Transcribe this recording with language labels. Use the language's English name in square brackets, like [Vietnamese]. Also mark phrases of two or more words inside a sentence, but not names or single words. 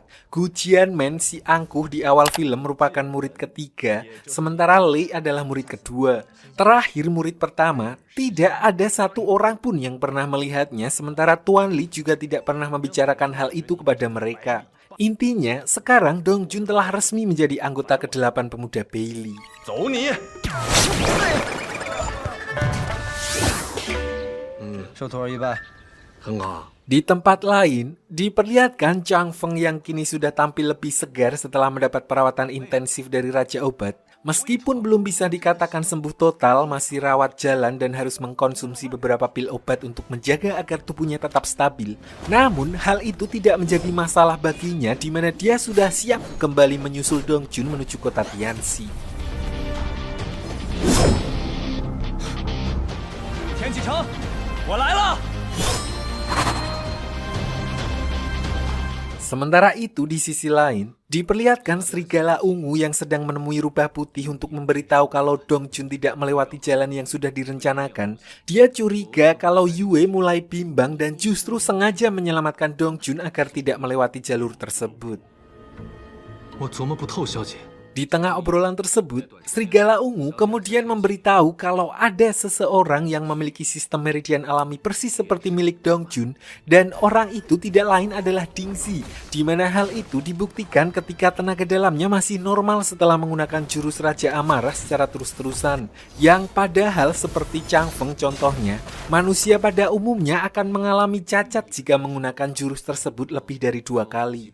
[Indonesian] Gu Jianmen si angkuh di awal film merupakan murid ke-3. Sementara Lei adalah murid ke-2. Terakhir murid pertama, tidak ada satu orang pun yang pernah melihatnya, sementara Tuan Li juga tidak pernah membicarakan hal itu kepada mereka. Intinya, sekarang Dongjun telah resmi menjadi anggota ke-8 pemuda Beili. [Chinese] 走你！受徒儿一拜。很好。 [Indonesian] Di tempat lain, diperlihatkan Chang Feng yang kini sudah tampil lebih segar setelah mendapat perawatan intensif dari Raja Obat. Meskipun belum bisa dikatakan sembuh total, masih rawat jalan dan harus mengkonsumsi beberapa pil obat untuk menjaga agar tubuhnya tetap stabil. Namun, hal itu tidak menjadi masalah baginya, di mana dia sudah siap kembali menyusul Dongjun menuju kota Tianxi. [Chinese] 天启城，我来了。 [Indonesian] Sementara itu di sisi lain, diperlihatkan serigala ungu yang sedang menemui rubah putih untuk memberitahu kalau Dongjun tidak melewati jalan yang sudah direncanakan. Dia curiga kalau Yue mulai bimbang dan justru sengaja menyelamatkan Dongjun agar tidak melewati jalur tersebut. [Chinese] 我琢磨不透，小姐。 [Indonesian] Di tengah obrolan tersebut, Serigala Ungu kemudian memberitahu kalau ada seseorang yang memiliki sistem meridian alami persis seperti milik Dongjun, dan orang itu tidak lain adalah Dingzi, di mana hal itu dibuktikan ketika tenaga dalamnya masih normal setelah menggunakan jurus Raja Amarah secara terus-terusan, yang padahal seperti Chang Feng contohnya, manusia pada umumnya akan mengalami cacat jika menggunakan jurus tersebut lebih dari 2 kali.